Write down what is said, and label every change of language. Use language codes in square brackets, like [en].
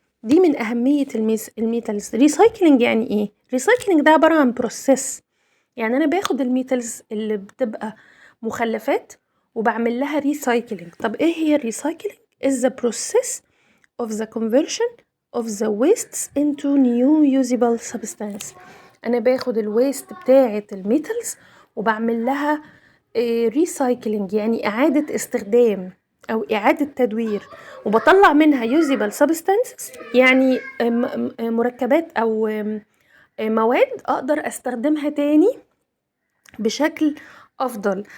[ar] دي من اهمية الميتالز. ريسايكلينج يعني ايه؟ ريسايكلينج ده عبارة عن بروسيس، يعني انا باخد الميتالز اللي بتبقى مخلفات وبعمل لها ريسايكلينج. طب ايه هي الريسايكلينج؟ [en] is the process of the conversion of the wastes into new usable substance. [ar] انا باخد الويست بتاعة الميتالز وبعمل لها ريسايكلينج، يعني اعادة استخدام او اعادة تدوير، وبطلع منها usable substances، يعني مركبات او مواد اقدر استخدمها تاني بشكل افضل.